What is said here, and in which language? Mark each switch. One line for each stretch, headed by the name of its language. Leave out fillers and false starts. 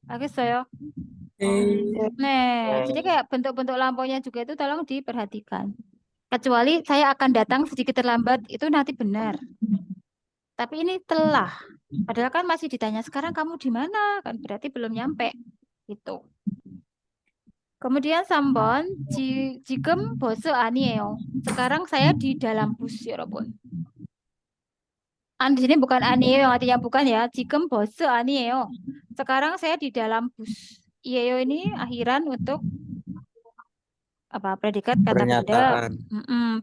Korean: 알겠어요?
Indonesian: Nah, jadi kayak bentuk-bentuk lampaunya juga itu tolong diperhatikan. Kecuali saya akan datang sedikit terlambat, itu nanti benar. Tapi ini telah. Padahal kan masih ditanya, sekarang kamu di mana? Kan berarti belum nyampe. Gitu.
Korean: Kemudian 3번, 지금 버스 아니에요.
Indonesian: Sekarang saya di dalam bus, 여러분. Di sini bukan 아니에요, yang artinya bukan ya.
Korean: 지금 버스 아니에요.
Indonesian: Sekarang saya di dalam bus. Iyeyo ini akhiran untuk apa? Predikat kata benda. Pernyataan.